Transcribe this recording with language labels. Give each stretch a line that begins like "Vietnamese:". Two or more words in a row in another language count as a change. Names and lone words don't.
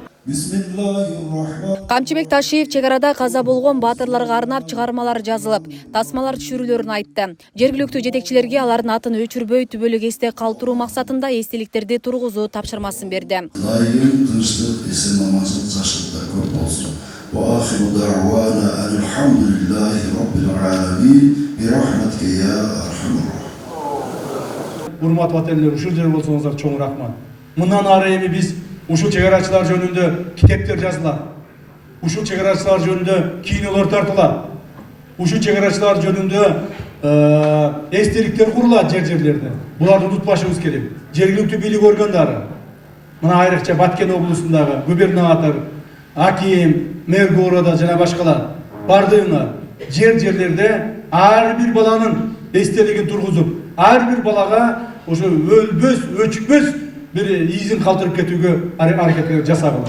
Kyrgyz: Камчыбек Ташиев чек арада каза болгон баатырларга арнап чыгармалар жазылып, тасмалар түшүрүлөрүн айтты. Жергиликтүү жетекчилерге алардын атын өчүрбөй түбөлүк эсте калтыруу максатында эстеликтерди тургузуу тапшырмасын берди. Дайым тынчтык, эсен-амандык жашырда көп болсун.
Arabic: وآخر دعوانا الحمد لله رب العالمين برحمتك يا أرحم الراحمين.
Kyrgyz: Урматтуу ватандаштар, ушул жер болсоңуздар чоң рахмат. Мындан ары эми биз ушул чегарачылар жөнүндө китептер жазылат. Ушул чегарачылар жөнүндө кинолор тартылат. Ушул чегарачылар жөнүндө эстеликтер курулат жерлерде. Буларды унутпашыбыз керек. Жергиликтүү бийлик органдары, мына айрыкча Баткен облусундагы губернатор, аким,
Russian: мэр города
Kyrgyz: жана башкалар бардыгына жерлерде ар бир баланын эстелигин тургузуп, ар бир балага ошо өлбөс, өчпөс бир изин калтырып кетүүгө аракет жасагыла.